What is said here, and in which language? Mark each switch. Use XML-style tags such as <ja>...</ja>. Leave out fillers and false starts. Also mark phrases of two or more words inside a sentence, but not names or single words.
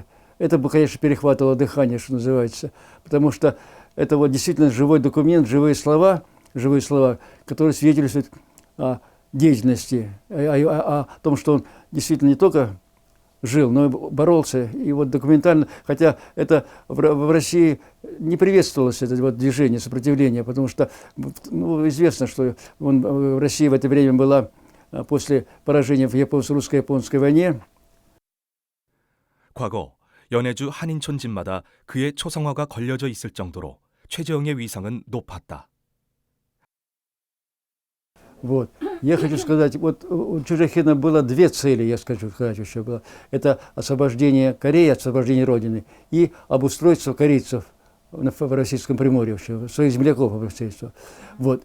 <ru>Это бы, конечно, перехватывало дыхание, что называется, потому что это вот действительно живой документ, живые слова, которые свидетельствуют о деятельности, о том, что он действительно не только жил, но и боролся. И вот документально, хотя это в России не приветствовалось, это вот движение сопротивления, потому что известно, что в России в это время была после поражения в русско-японской войне.</ru> <ko>과거 연해주 한인촌 집마다 그의 초상화가 걸려져 있을 정도로 최재형의 위상은 높았다.</ko> <ru>Вот. Я хочу сказать, вот у Чжэхина было две цели, я скажу, еще было. Это освобождение Кореи, освобождение Родины и обустройство корейцев в Российском Приморье, вообще, своих земляков обустройство. Вот.</ru>